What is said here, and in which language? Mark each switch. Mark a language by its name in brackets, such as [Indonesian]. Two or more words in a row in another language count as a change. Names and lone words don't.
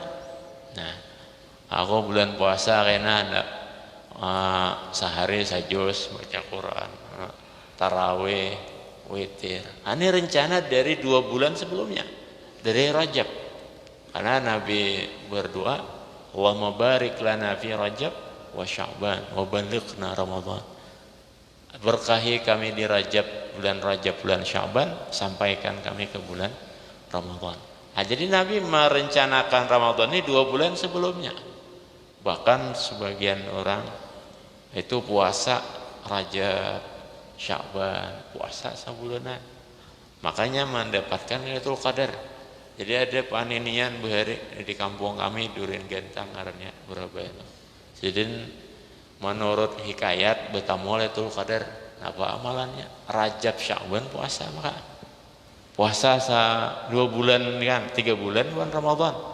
[Banjar] Nah, aku bulan puasa kena ada sehari sajus baca Quran, tarawih, witir. Ini rencana dari 2 bulan sebelumnya, dari Rajab. Karena Nabi berdoa, [Arabic] اللهم بارك لنا في رجب وشعبان وبلغنا رمضان. [Indonesian] Berkahi kami di bulan Rajab, bulan Sya'ban, sampaikan kami ke bulan Ramadan. Nah, jadi Nabi merencanakan Ramadan ini 2 bulan sebelumnya. Bahkan sebagian orang itu puasa Rajab, Sya'ban, puasa sebulanan. Makanya mendapatkan Lailatul Qadar. [Banjar] Jadi ada paninian bahari di kampung kami Durin Gentang ngarannya berapa itu. [Indonesian] Jadi menurut hikayat bertamu Lailatul Qadar, apa amalannya? Rajab Sya'ban puasa maka. Puasa 2 bulan kan, 3 bulan Ramadan.